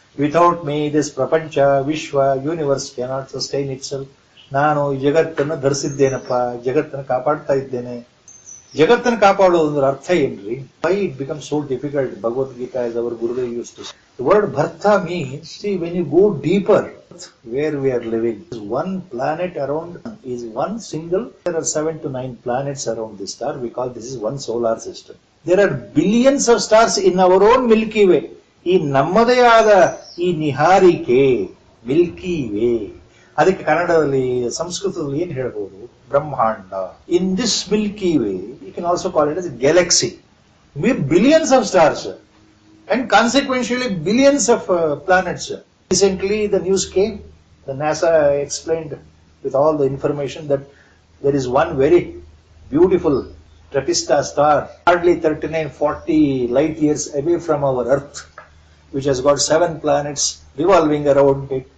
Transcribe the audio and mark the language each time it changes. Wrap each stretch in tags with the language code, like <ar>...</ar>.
<en>Without me this ಪ್ರಪಂಚ, ವಿಶ್ವ, universe cannot sustain itself.</en> <kn>ನಾನು ಈ ಜಗತ್ತನ್ನು ಧರಿಸಿದ್ದೇನಪ್ಪ, ಜಗತ್ತನ್ನು ಕಾಪಾಡ್ತಾ ಇದ್ದೇನೆ. ಜಗತ್ತನ್ನು ಕಾಪಾಡೋದ್ರ ಅರ್ಥ ಏನ್ರಿ?</kn> <en>Why it become so difficult? Bhagavad Gita is our Gurudev used to say. The word Bharta means, see, when you go deeper, where we are living, one planet around is one single. There are 7 to 9 planets around this star. We call this is one solar system. There are billions of stars in our own Milky Way.</en> <kn>ಈ ನಮ್ಮದೇ ಆದ ಈ ನಿಹಾರಿಕೆ Milky way, ಅದಕ್ಕೆ ಕನ್ನಡದಲ್ಲಿ ಸಂಸ್ಕೃತದಲ್ಲಿ ಏನ್ ಹೇಳ್ಬೋದು? ಬ್ರಹ್ಮಾಂಡ.</kn> <en>In this milky way you can also call it as galaxy. We have billions of stars and consequentially billions of planets. Recently the news came, the NASA explained with all the information that there is one very beautiful Trapista star hardly 39-40 light years away from our Earth, which has got 7 planets revolving around it.</en>